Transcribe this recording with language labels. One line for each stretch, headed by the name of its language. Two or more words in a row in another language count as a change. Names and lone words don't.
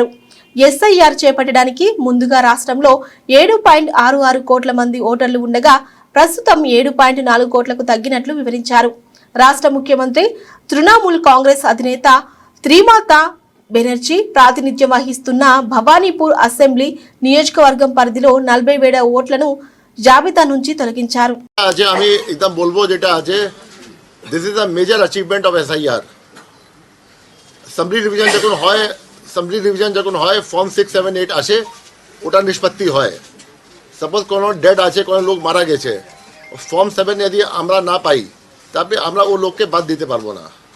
Telugu: ఎస్ఐఆర్ చేపట్టడానికి ముందుగా రాష్ట్రంలో 7.66 కోట్ల మంది ఓటర్లు ఉండగా ప్రస్తుతం 7.4 కోట్లకు తగ్గినట్లు వివరించారు. రాష్ట్ర ముఖ్యమంత్రి తృణమూల్ కాంగ్రెస్ అధినేత త్రిమమతా బెనర్జీ ప్రాతినిధ్యం వహిస్తున్న భవానీపూర్ అసెంబ్లీ నియోజకవర్గం పరిధిలో 40,000 ఓట్లను జాబితా నుంచి తొలగించారు.
Bangla: আমি একদম বলবো যেটা আছে,
English: This is a major achievement of SIR. assembly division
Bangla: যখন হয়
English: assembly revision
Bangla: যখন হয় ফর্ম 6, 7, 8 আসে, ওটা নিষ্পত্তি হয়। সাপোজ কোনো ডেড আছে, কোনো লোক মারা গেছে, ফর্ম 7 যদি আমরা না পাই, তারপরে আমরা ও লোককে বাদ দিতে পারবো না।